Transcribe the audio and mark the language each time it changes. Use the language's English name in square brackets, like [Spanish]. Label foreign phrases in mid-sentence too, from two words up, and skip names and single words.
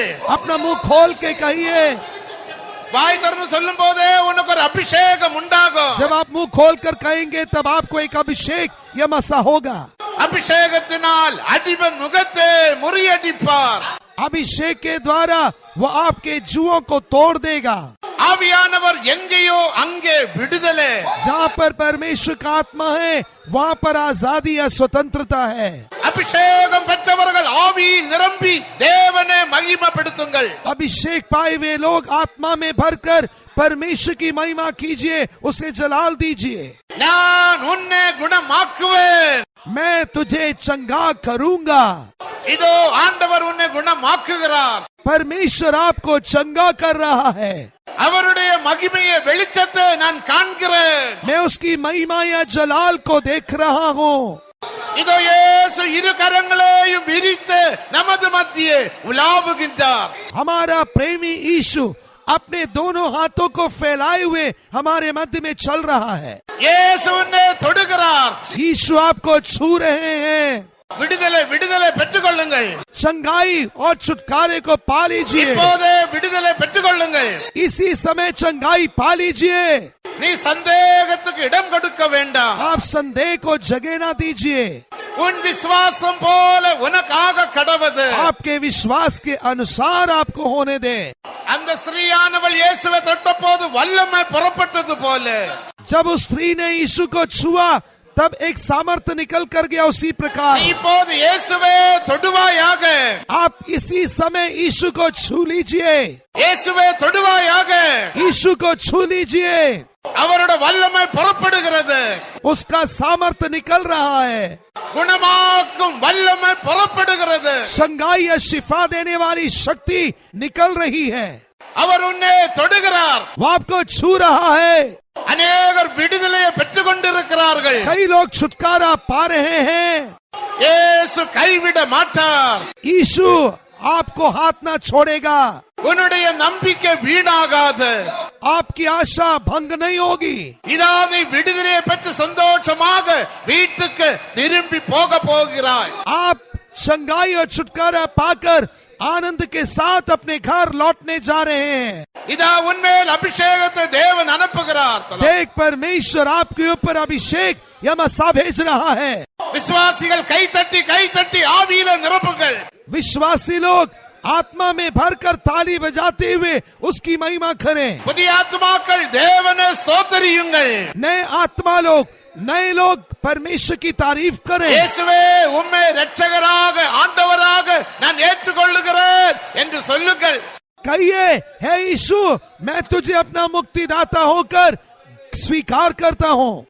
[Hindi] अपना मुंह खोल के कहिए. [Tamil] வாய் திறந்து சொல்லும் போதே உனக்கு ஒரு அபிஷேகம் உண்டாகும். [Hindi] जब आप मुंह खोल कर कहेंगे तब आपको एक अभिषेक या मसा होगा. [Tamil] அபிஷேகத்தினால் அடிபன் முகத்தை முறியடிப்பார். [Hindi] अभिषेक के द्वारा वो आपके जुओं को तोड़ देगा. [Tamil] ஆவியானவர் எங்கேயோ அங்கே விடுதலை. [Hindi] जहाँ पर परमेश्वर का आत्मा है वहाँ पर आजादी या स्वतंत्रता है. [Tamil] அபிஷேகம் பெற்றவர்கள் ஆவியில் நிரம்பி தேவனை மகிமைப்படுத்துங்கள். [Hindi] अभिषेक पाए हुए लोग आत्मा में भरकर परमेश्वर की महिमा कीजिए, उसे जलाल दीजिए. [Tamil] நான் உன்னை குணமாக்குவேன். [Hindi] मैं तुझे चंगा करूंगा. [Tamil] இதோ ஆண்டவர் உன்னை குணமாக்குகிறார். [Hindi] परमेश्वर आपको चंगा कर रहा है. [Tamil] அவருடைய மகிமையை வெளிச்சத்தை நான் காண்கிறேன். [Hindi] मैं उसकी महिमा या जलाल को देख रहा हूँ. [Tamil] இதோ இயேசு இரு கரங்களையும் விரித்து நமது மத்தியே உலாவுகின்றார். [Hindi] हमारा प्रेमी यीशु अपने दोनों हाथों को फैलाए हुए हमारे मध्य में चल रहा है. [Tamil] இயேசு உன்னை தொடுகிறார். [Hindi] यीशु आपको छू रहे हैं. [Tamil] விடுதலை விடுதலை பெற்றுக்கொள்ளுங்கள். [Hindi] चंगाई और छुटकारे को पा लीजिए. [Tamil] இப்போதே விடுதலை பெற்றுக்கொள்ளுங்கள். [Hindi] इसी समय चंगाई पा लीजिए. [Tamil] நீ சந்தேகத்துக்கு இடம் கொடுக்க வேண்டாம். [Hindi] आप संदेह को जगह ना दीजिए. [Tamil] உன் விசுவாசம் போல உனக்காக கடவது. [Hindi] आपके विश्वास के अनुसार आपको होने दे. [Tamil] அந்த ஸ்திரீயானவள் இயேசுவை தொட்டபோது வல்லமை புறப்பட்டது போல [Hindi] जब उस स्त्री ने यीशु को छुआ तब एक सामर्थ्य निकल कर गया. उसी प्रकार [Tamil] இப்போது இயேசுவே தொடுவாயாக. [Hindi] आप इसी समय यीशु को छू लीजिए. [Tamil] இயேசுவே தொடுவாயாக. [Hindi] यीशु को छू लीजिए. [Tamil] அவரோட வல்லமை புறப்படுகிறது. [Hindi] उसका सामर्थ्य निकल रहा है. [Tamil] குணமாக்கும் வல்லமை புறப்படுகிறது. [Hindi] संगाई या शिफा देने वाली शक्ति निकल रही है. [Tamil] அவர் உன்னை தொடுகிறார். [Hindi] वो आपको छू रहा है. [Tamil] அநேகர் விடுதலையை பெற்றுக் கொண்டிருக்கிறார்கள். [Hindi] कई लोग छुटकारा पा रहे हैं. [Tamil] இயேசு கைவிட மாட்டார். [Hindi] यीशु आपको हाथ ना छोड़ेगा. [Tamil] உன்னுடைய நம்பிக்கை வீணாகாது. [Hindi] आपकी आशा भंग नहीं होगी. [Tamil] இதா நீ விடுதலையை பெற்று சந்தோஷமாக வீட்டுக்கு திரும்பி போக போகிறாய். [Hindi] आप संगाई और छुटकारा पाकर आनंद के साथ अपने घर लौटने जा रहे हैं. [Tamil] இதா உன்மேல் அபிஷேகத்தை தேவன் அனுப்புகிறார். [Hindi] देख परमेश्वर आपके ऊपर अभिषेक या मसा भेज रहा है. [Tamil] விசுவாசிகள் கை தட்டி ஆவியில நிரப்புங்கள். [Hindi] विश्वासी लोग आत्मा में भरकर ताली बजाते हुए उसकी महिमा करें. [Tamil] புதிய ஆத்மாக்கள் தேவனை ஸ்தோத்திரியுங்கள். [Hindi] नए आत्मा लोग नए लोग परमेश्वर की तारीफ करें. [Tamil] இயேசுவே உம்மை இரட்சகராக ஆண்டவராக நான் ஏற்றுக்கொள்ளுகிறேன் என்று சொல்லுங்கள். [Hindi] कहिए, हे यीशु मैं तुझे अपना मुक्तिदाता होकर स्वीकार करता हूँ.